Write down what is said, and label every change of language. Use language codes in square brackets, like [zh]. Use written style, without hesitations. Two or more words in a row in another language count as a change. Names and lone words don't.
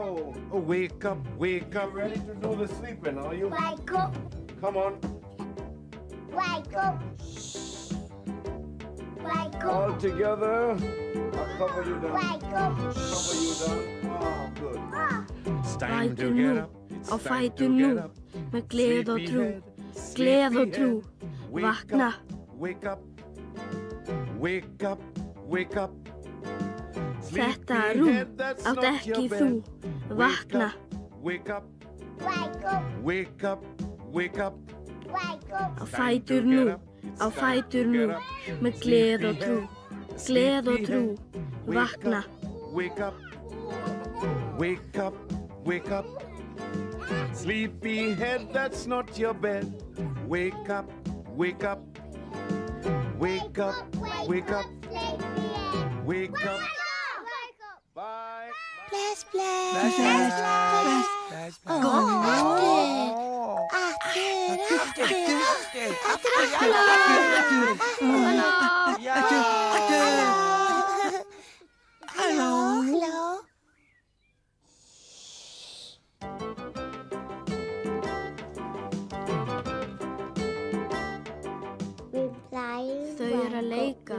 [en] Oh, wake up. Wake up. Ready to do the sleeping, are you? Wake up. Come on. Wake up. Wake up. All together. I'll cover you down. Wake up. Cover you down. Oh, good. It's time to get up. [is] Á fætur nú, með gleð og trú, gleð og trú. Vakna. [en] Wake up. Wake up. Wake up. [is] Þetta rúm átt ekki þú. Vakna. [en] Wake up. Wake up. Wake up. Wake up. Wake up. [is] Á fætur nú, á fætur nú, með gleð og trú, gleð og trú. Vakna. [en] Wake up. Wake up. Wake up. Sleepyhead, that's not your bed. Wake up. Wake up. Wake up. Wake up. Wake up. Bye. [is] Bless, bless. Bless, Bless, bless. bless. Bless, [sv] Gå Hallå. [is] Þau eru að leika.